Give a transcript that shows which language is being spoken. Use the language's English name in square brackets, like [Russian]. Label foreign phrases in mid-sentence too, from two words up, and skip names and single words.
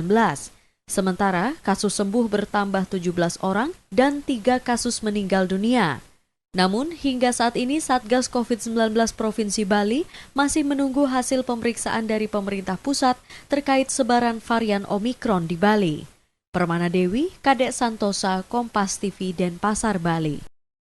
[Indonesian] Sementara kasus sembuh bertambah 17 orang dan 3 kasus meninggal dunia. Namun, hingga saat ini Satgas COVID-19 Provinsi Bali masih menunggu hasil pemeriksaan dari pemerintah pusat terkait sebaran varian Omikron di Bali. Permana Dewi, Kadek Santosa, Kompas TV, Denpasar, Bali.